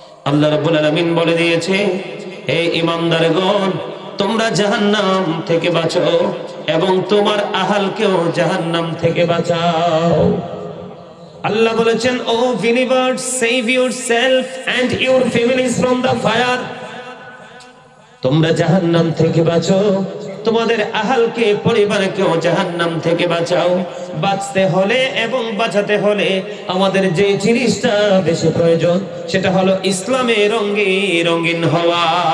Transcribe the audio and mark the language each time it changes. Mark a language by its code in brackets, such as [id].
[bn] আল্লাহ রাব্বুল আলামিন বলে দিয়েছে, হে ঈমানদারগণ, তোমরা জাহান্নাম থেকে বাঁচো এবং তোমার আহালকেও জাহান্নাম থেকে বাঁচাও। আল্লাহ বলেছেন, ও [en] believers, save yourself and your families from the fire। [bn] তোমরা জাহান্নাম থেকে বাঁচো, তোমাদের আহালকে পরিবারকেও জাহান্নাম থেকে বাঁচাও। বাঁচতে হলে এবং বাঁচাতে হলে আমাদের যে জিনিসটা বেশি প্রয়োজন সেটা হলো ইসলামে রঙিন হওয়া।